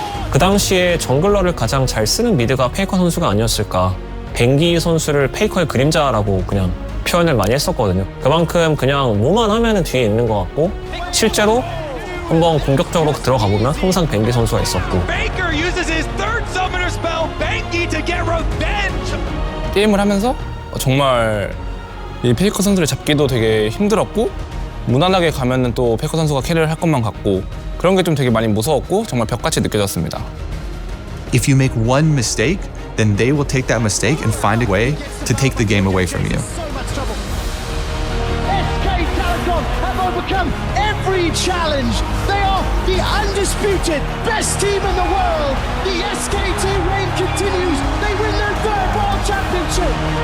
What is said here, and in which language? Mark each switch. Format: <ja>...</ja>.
<ko>그 당시에 정글러를 가장 잘 쓰는 미드가 페이커 선수가 아니었을까. 뱅기 선수를 페이커의 그림자라고 그냥 표현을 많이 했었거든요. 그만큼 그냥 뭐만 하면은 뒤에 있는 것 같고 실제로 한번 공격적으로 들어가 보면 항상 뱅기 선수가 있었고.</ko> <en>Faker uses his third summoner spell, Benki, to get revenge.</en> <ko>게임을 하면서 정말 이 페이커 선수를 잡기도 되게 힘들었고 무난하게 가면은 또 페이커 선수가 캐리를 할 것만 같고 그런 게 좀 되게 많이 무서웠고 정말 벽같이 느껴졌습니다.</ko> <en>If you make one mistake, then they will take that mistake and find a way to take the game away from you. SK Telecom have overcome every challenge. They are the undisputed best team in the world. The SKT reign continues. They win their third world championship.</en>